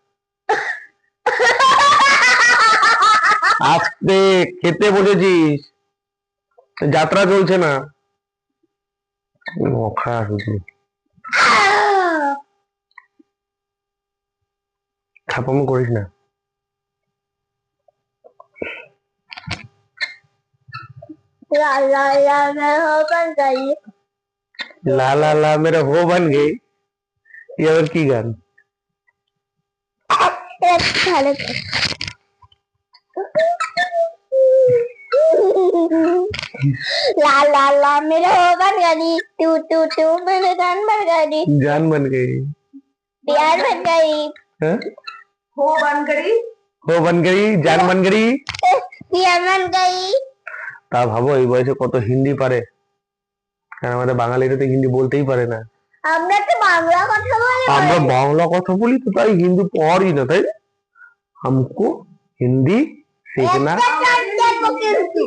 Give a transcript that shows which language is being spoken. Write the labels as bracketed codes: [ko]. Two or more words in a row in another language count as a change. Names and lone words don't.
[bn] আজকে খেতে বসেছিস, যাত্রা চলছে না। খা শুধু, ছাপামো করিস না। [hi] ला ला ला मैं हो बन गई। ला ला ला मेरा हो बन गई, [bn] এ আবার কি গান? ভালো। [hi] ला ला ला मेरा हो बन गई, तू तू तू मेरे जान बन गई, जान बन गई। प्यार बन गई, [bn] হ্যাঁ, [hi] हो बनकरी। हो बन गई, जान बन गई। प्यार बन गई। [bn] তা ভাবো এই বয়সে কত হিন্দি পারে, কারণ আমাদের বাঙালিরা তো হিন্দি বলতেই পারে না। আমরা তো বাংলা কথা বলি। আমরা বাংলা কথা বলি তো, তাই হিন্দি পড়ি না, তাই [hi] हमको हिंदी सीखना। [bn] কিন্তু